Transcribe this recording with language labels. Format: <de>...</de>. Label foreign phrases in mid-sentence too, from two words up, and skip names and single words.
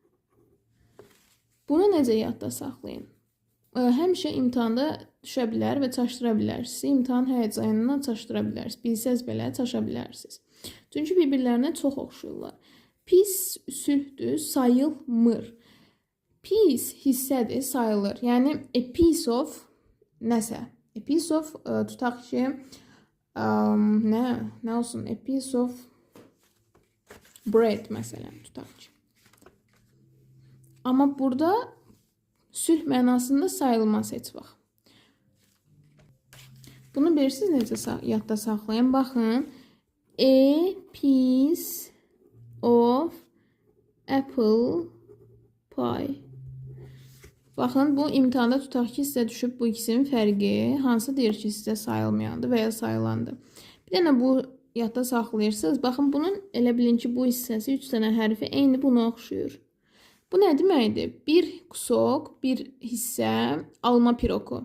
<az>Bunu necə yadda saxlayın? Həmişə imtahanda düşə bilər və çaşdıra bilərsiniz. İmtahan həyəcanından çaşdıra bilərsiniz. Bilsəz belə çaşa bilərsiniz. Çünki bir-birlərinə çox oxşuyurlar. Pis sülhdür, sayılmır. Pis hissədir, sayılır. Yəni</az> <en>a piece of</en> <az>nəsə.</az> <en>A piece of</en> <az>tutaq ki nə olsun?</az> <en>A piece of bread</en> <az>məsələn tutaq ki. Amma burada sülh mənasında sayılmaz heç vaxt. Bunu bilirsiniz necə yadda saxlayın. Baxın.</az> <en>A piece of apple pie.</en> <az>Baxın, bu imtahanda tutaq ki, sizə düşüb bu ikisinin fərqi hansı deyir ki, sizə sayılmayandı və ya sayılandı. Bir dənə bu yadda saxlayırsınız. Baxın, bunun elə bilin ki, bu hissəsi 3 dənə hərfi eyni buna oxşuyur. Bu nə deməkdir? Bir kusok, bir hissə, alma piroku.</az>